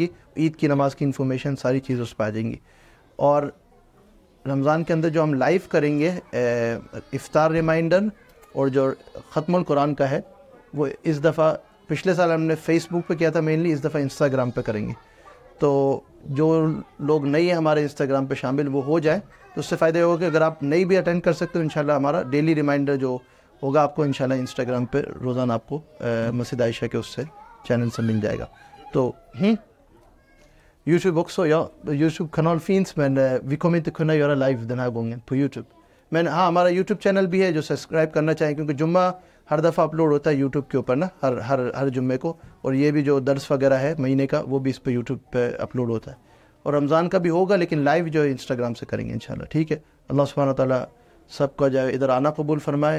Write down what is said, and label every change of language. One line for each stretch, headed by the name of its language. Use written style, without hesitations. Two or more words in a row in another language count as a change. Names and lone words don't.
Urdu: عید کی نماز کی انفارمیشن ساری چیز اس پہ آ جائیں گی. اور رمضان کے اندر جو ہم لائیو کریں گے افطار ریمائنڈر اور جو ختم القرآن کا ہے, وہ اس دفعہ پچھلے سال ہم نے فیس بک پہ کیا تھا مینلی, اس دفعہ انسٹاگرام پہ کریں گے. تو جو لوگ نہیں ہیں ہمارے انسٹاگرام پہ شامل وہ ہو جائیں. تو اس سے فائدہ ہوگا کہ اگر آپ نہیں بھی اٹینڈ کر سکتے تو انشاءاللہ ہمارا
English: daily reminder
Urdu: جو ہوگا آپ کو انشاءاللہ انسٹاگرام پہ روزانہ آپ کو مسجد عائشہ کے اس سے چینل سے مل جائے گا.
Swedish: تو YouTube också, ja, YouTube-kanal finns men vi kommer inte kunna göra live den här gången på YouTube.
Urdu: Men ہاں ہمارا YouTube چینل بھی ہے جو سبسکرائب کرنا چاہیں, کیونکہ جمعہ ہر دفعہ اپلوڈ ہوتا ہے YouTube کے اوپر نا, ہر جمعے کو. اور یہ بھی جو درس وغیرہ ہے مہینے کا وہ بھی اس پہ YouTube پہ اپلوڈ ہوتا ہے. اور رمضان کا بھی ہوگا لیکن لائیو جو ہے انسٹاگرام سے کریں گے انشاءاللہ. ٹھیک ہے, اللہ سبحانہ وتعالیٰ سب کا جو ہے ادھر آنا قبول فرمائے.